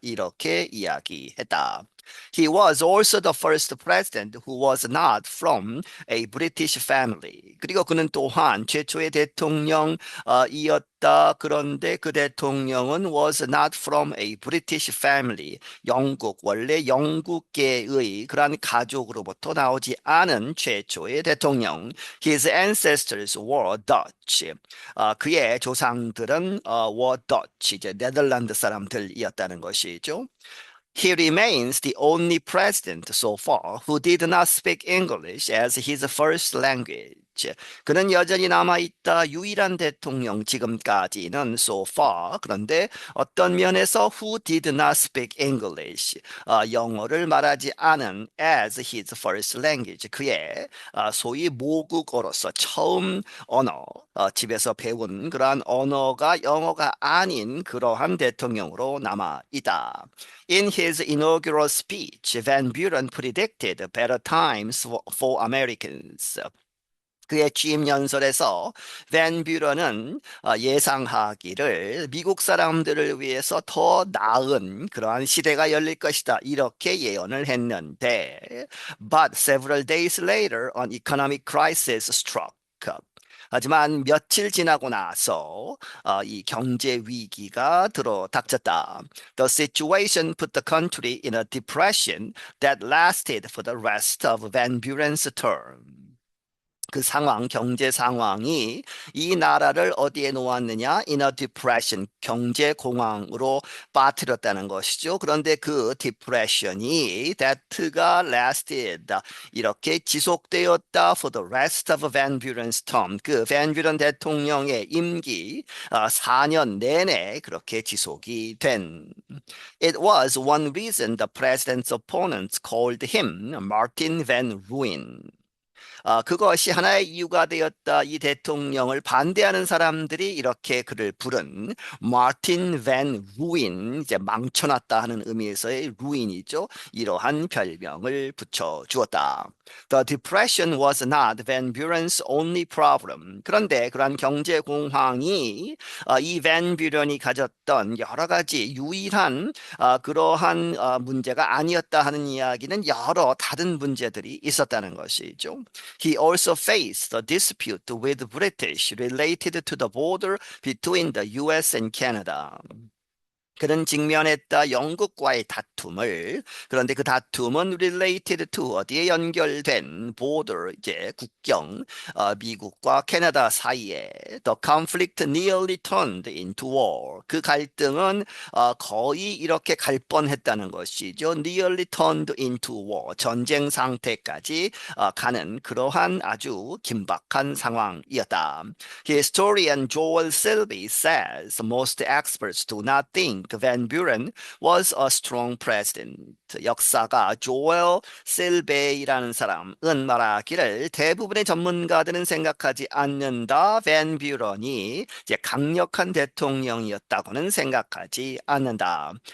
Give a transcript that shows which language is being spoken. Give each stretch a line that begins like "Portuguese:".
Korean: 이렇게 이야기했다.
English: He was also the first president who was not from a British family.
Korean: 그리고 그는 또한 최초의 대통령이었다. 그런데 그 대통령은
English: was not from a British family.
Korean: 원래 영국계의 그러한 가족으로부터 나오지 않은 최초의 대통령.
English: His ancestors were Dutch.
Korean: 그의 조상들은
English: were Dutch,
Korean: 이제 네덜란드 사람들이었다는 것이죠.
English: He remains the only president so far who did not speak English as his first language.
Korean: 그는 여전히 남아있다. 유일한 대통령 지금까지는
English: so far.
Korean: 그런데 어떤 면에서
English: who did not speak English.
Korean: 영어를 말하지 않은
English: as his first language.
Korean: 그의 소위 모국어로서 처음 언어, 집에서 배운 그러한 언어가 영어가 아닌 그러한 대통령으로 남아있다.
English: In his inaugural speech, Van Buren predicted better times for Americans.
Korean: 그의 취임 연설에서 밴 뷰런은 예상하기를 미국 사람들을 위해서 더 나은 그러한 시대가 열릴 것이다. 이렇게 예언을 했는데,
English: but several days later, an economic crisis struck.
Korean: 하지만 며칠 지나고 나서 이 경제 위기가 들어닥쳤다.
English: The situation put the country in a depression that lasted for the rest of Van Buren's term.
Korean: 그 상황, 경제 상황이 이 나라를 어디에 놓았느냐?
English: In a depression,
Korean: 경제 공황으로 빠뜨렸다는 것이죠. 그런데 그
English: depression이 that가 lasted,
Korean: 이렇게 지속되었다
English: for the rest of Van Buren's term.
Korean: 그 Van Buren 대통령의 임기 4년 내내 그렇게 지속이 된.
English: It was one reason the president's opponents called him Martin Van Ruin.
Korean: 그것이 하나의 이유가 되었다. 이 대통령을 반대하는 사람들이 이렇게 그를 부른 마틴 밴 루인, 이제 망쳐놨다 하는 의미에서의 루인이죠. 이러한 별명을 붙여 주었다.
English: The depression was not Van Buren's only problem.
Korean: 그런데 그러한 경제 공황이 이 밴 뷰런이 가졌던 여러 가지 유일한 그러한 문제가 아니었다 하는 이야기는 여러 다른 문제들이 있었다는 것이죠.
English: He also faced a dispute with British related to the border between the US and Canada.
Korean: 그는 직면했다 영국과의 다툼을. 그런데 그 다툼은
English: related to
Korean: 어디에 연결된 border, 이제 국경, 미국과 캐나다 사이에
English: the conflict nearly turned into war.
Korean: 그 갈등은 거의 이렇게 갈 뻔했다는 것이죠.
English: nearly turned into war.
Korean: 전쟁 상태까지 가는 그러한 아주 긴박한 상황이었다.
English: Historian Joel Selby says most experts do not think Van Buren was a strong president.
Korean: 역사가 조엘 셀베이라는 사람은 말하기를 대부분의 전문가들은 생각하지 않는다. 밴 뷰런이 이제 강력한 대통령이었다고는 생각하지 않는다.